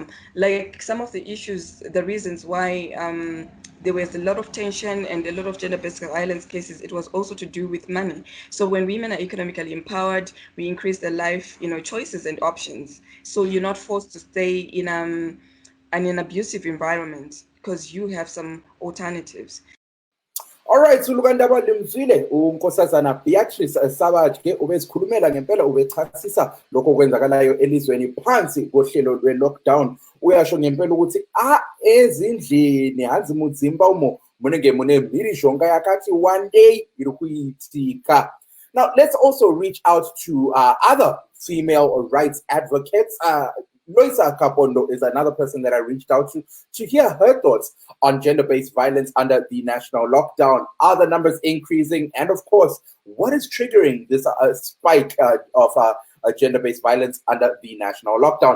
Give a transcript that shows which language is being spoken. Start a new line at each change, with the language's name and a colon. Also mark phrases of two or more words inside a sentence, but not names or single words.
English: Like some of the issues, the reasons why there was a lot of tension and a lot of gender-based violence cases, it was also to do with money. So when women are economically empowered, we increase their life, choices and options. So you're not forced to stay in an abusive environment because you have some alternatives. Alright,
North Ndebele: sulukandaba limzwile unkosazana Beatrice Savage ke ubesikhulumela ngempela ubechasisa lokho okwenzakalayo elizweni phansi kohlelo lwe-lockdown. Uyasho ngempela ukuthi ezindlini
Shona: hanzi mudzimba umo munenge mune mhirishonga yakati
English: one day
Shona: iri kuitika.
English: Now let's also reach out to other female rights advocates. Loisa Kapondo is another person that I reached out to hear her thoughts on gender-based violence under the national lockdown. Are the numbers increasing? And of course, what is triggering this spike of gender-based violence under the national lockdown?